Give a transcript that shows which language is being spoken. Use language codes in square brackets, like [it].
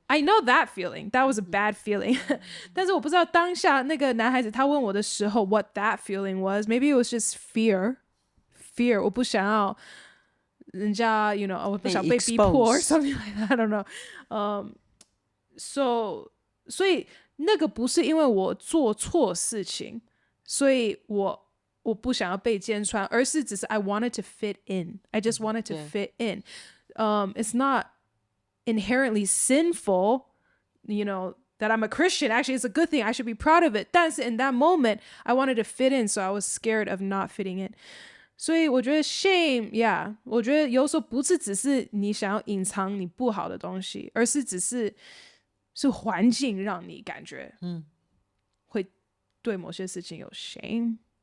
[en] I know that feeling, that was a bad feeling [zh] 但是我不知道当下那个男孩子他问我的时候 [en] what that feeling was. Maybe it was just fear, [zh] 我不想要人家 [en] you know [zh] 我不想被逼迫 [en] or something like that, I don't know. [zh] So 以那个不是因为我做错事情，所以我不想要被揭穿，而是只是 [en] I wanted to fit in. I just wanted to fit in. It's not inherently sinful, you know, that I'm a Christian. Actually, it's a good thing. I should be proud of it. [zh] 但是 [en] in that moment, I wanted to fit in, so I was scared of not fitting in. [zh] 所以我觉得 shame, yeah, 我觉得有时候不是只是你想要隐藏你不好的东西，而是只是环境让你感觉会对某些事情有 shame.